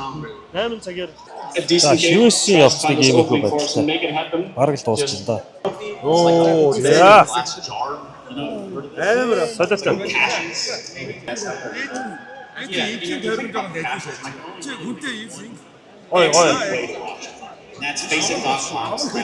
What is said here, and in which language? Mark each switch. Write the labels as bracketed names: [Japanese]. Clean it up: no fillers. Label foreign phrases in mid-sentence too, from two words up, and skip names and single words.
[Mongolian] 8 цагаар за шивээсийн явцдаг юм уу байдлаа. Бараг л дуусчихсан да. Оо яа. Амар солиотой. Ой. [English] That's facing.com.